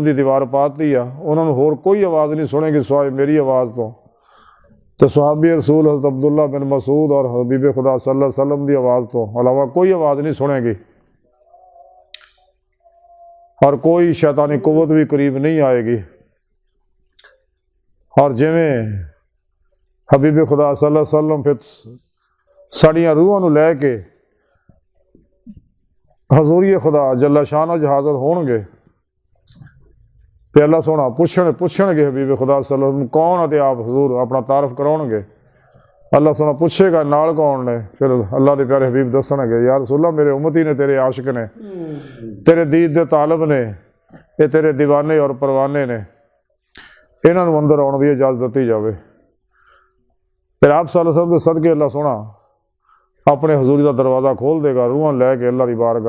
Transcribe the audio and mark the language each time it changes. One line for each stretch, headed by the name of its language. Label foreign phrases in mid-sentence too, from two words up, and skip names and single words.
Hindi: की दीवार पाती आ उन्होंने होर कोई आवाज़ नहीं सुनेगी सिवाय मेरी आवाज़ तो सहाबी रसूल हज़रत अब्दुल्ला बिन मसूद और हबीब खुदा
Arabic: صلى الله عليه وسلم
Hindi: की आवाज़ तो अलावा कोई आवाज़ नहीं सुनेगी और कोई शैतानी कुव्वत भी करीब नहीं आएगी।
Punjabi: ਔਰ ਜਿਮੇਂ ਹਬੀਬ ਖ਼ੁਦਾ
Arabic: صلى الله عليه وسلم
Punjabi: ਫਿਰ ਸਾਡੀਆਂ ਰੂਹਾਂ ਨੂੰ ਲੈਕੇ ਹਜ਼ੂਰੀ ਖ਼ੁਦਾ
Arabic: جل شأنه
Punjabi: ਚ ਹਾਜ਼ਰ ਹੋਣਗੇ ਤੇ ਅੱਲਾਹ ਸੋਹਣਾ ਪੁੱਛਣਗੇ ਹਬੀਬ ਖ਼ੁਦਾ
Arabic: صلى الله عليه وسلم
Punjabi: ਕੌਣ ਹੈ ਆਪ ਹਜ਼ੂਰ ਅਪਣਾ ਤਾਰਫ਼ ਕਰਾਉਣਗੇ। ਅੱਲਾਹ ਸੋਹਣਾ ਪੁੱਛੇਗਾ ਨਾਲ ਕੌਣ ਨੇ ਫਿਰ ਅੱਲਾਹ ਕੇ ਪਿਆਰੇ ਹਬੀਬ ਦੱਸਣਗੇ ਯਾਰ ਰਸੂਲਾ ਮੇਰੇ ਉੱਮਤੀ ਨੇ ਤੇਰੇ ਆਸ਼ਿਕ ਨੇ ਤੇਰੇ ਦੀਦ ਦੇ ਤਾਲਬ ਨੇ ਯੇ ਤੇਰੇ ਦੀਵਾਨੇ ਔਰ ਪਰਵਾਨੇ ਨੇ ਇਨ੍ਹਾਂ ਨੂੰ ਅੰਦਰ ਆਉਣ ਦੀ ਇਜਾਜ਼ਤ ਦੀ ਜਾਵੇ।
Hindi: फिर आप
Arabic: صلى الله عليه وسلم
Hindi: के सदके अल्लाह सोहना अपने हजूरी का दरवाज़ा खोल देगा रूहां लैके अल्लाह की बारगाह